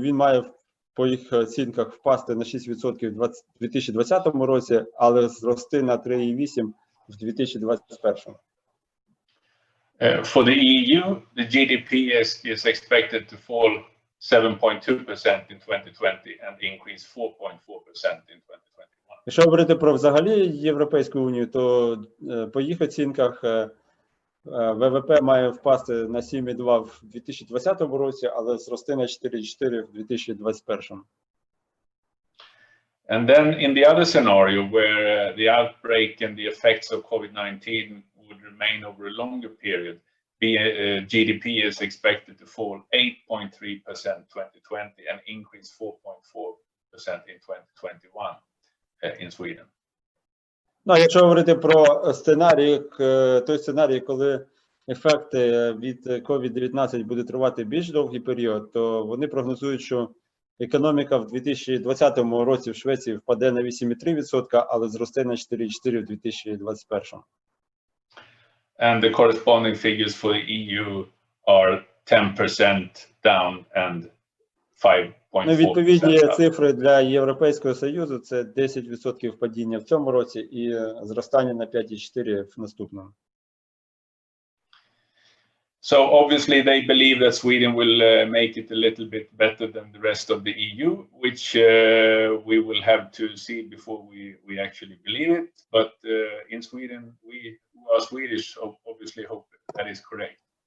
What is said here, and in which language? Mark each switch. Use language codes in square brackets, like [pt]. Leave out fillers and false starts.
[uk] Він має по їх оцінках впасти на 6% в 2020 році, але зрости на 3,8% в 2021. [en] For the EU, the GDP is expected to fall 7.2% in 2020 and increase 4.4% in 2021. [uk] Якщо говорити про взагалі Європейську Унію, то по їх оцінках ВВП має впасти на 7,2 в 2020 році, але зрости на 4,4 в 2021. [en] And then in the other scenario where the outbreak and the effects of COVID-19 would remain over a longer period, GDP is expected to fall 8.3% in 2020 and increase 4.4% in 2021 in Sweden. [uk] Ну, якщо говорити про сценарій, той сценарій, коли ефекти від COVID-19 буде тривати більш довгий період, то вони прогнозують, що економіка в 2020 році в Швеції впаде на 8,3%, але зросте на 4,4% в 2021. [en] And the corresponding figures for the EU are 10% down and 5.4%. [uk] Ну, відповідні цифри для Європейського Союзу – це 10% падіння в цьому році і зростання на 5,4% в наступному. [en] So obviously they believe that Sweden will make it a little bit better than the rest of the EU, which we will have to see before we actually believe it. But in Sweden, we who are Swedish obviously hope that is correct.